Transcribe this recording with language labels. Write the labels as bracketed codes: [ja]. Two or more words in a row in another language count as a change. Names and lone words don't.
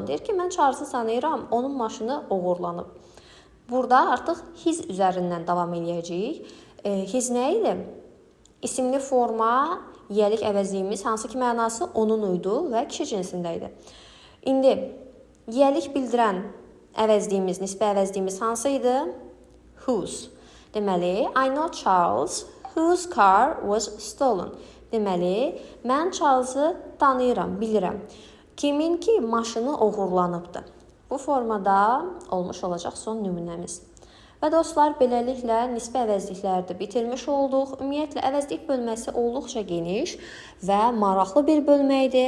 [az] Deyir ki, mən Charles'ı tanıyıram, onun maşını oğurlanıb. Burada artıq his üzərindən davam edəcəyik. His nə idi? İsimli forma, yiyəlik əvəzliyimiz, hansı ki mənası onun idi və kişi cinsində idi. İndi yiyəlik bildirən əvəzliyimiz, nisbi əvəzliyimiz hansı idi? Whose. Deməli, [en] I know Charles, whose car was stolen. [az] Deməli, mən Charles'ı tanıyıram, bilirəm. Kimin ki maşını oğurlanıbdı. Bu formada olmuş olacaq son nümunəmiz. Və dostlar, beləliklə nisbi əvəzlikləri də bitirmiş olduq. Ümumiyyətlə, əvəzlik bölməsi olduqca geniş və maraqlı bir bölməkdir.